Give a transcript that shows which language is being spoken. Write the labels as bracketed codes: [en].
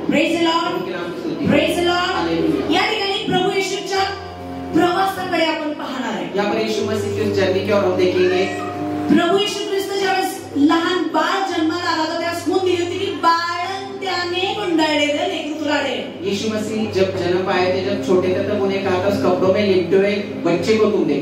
[en] Praise the lord, praise the lord. [mr] या ठिकाणी प्रभू येशूच्या प्रवासाकडे आपण पाहणार आहे. [hi] यहाँ पर यीशु मसीह की उस जर्नी की ओर हम देखेंगे. [mr] प्रभू येशू ख्रिस्त ज्यावेळेस लहान बाळ जन्माला आला होता त्यावेळेस खून दिली होती की बाळंत्याने गुंडाळलेलं लेकरू तुला दे. [hi] यीशु मसीह जब जन्म पाए थे, जब छोटे थे, तब उन्हें कहा था उस कपड़ों में लिपटे हुए बच्चे को तुम देखो.